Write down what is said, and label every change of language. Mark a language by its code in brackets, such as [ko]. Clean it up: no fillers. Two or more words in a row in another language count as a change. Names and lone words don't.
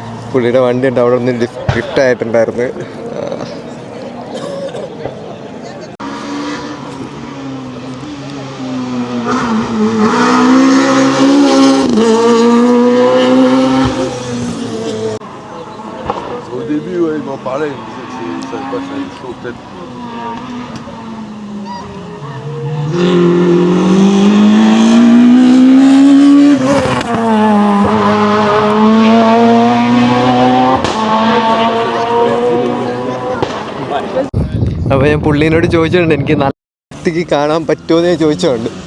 [ml] പുള്ളിയുടെ വണ്ടി ഉണ്ട് അവിടെ ഒന്ന് ലിഫ്റ്റ് ആയിട്ടുണ്ടായിരുന്നു. [fr] Au début, ouais, il m'en parlait, il me disait que il savait pas que ça allait chaud, peut-être. [ml] അപ്പോൾ ഞാൻ പുള്ളീനോട് ചോദിച്ചിട്ടുണ്ട് എനിക്ക് നല്ല വൃത്തിക്ക് കാണാൻ പറ്റുമോ എന്ന് ചോദിച്ചുകൊണ്ട്.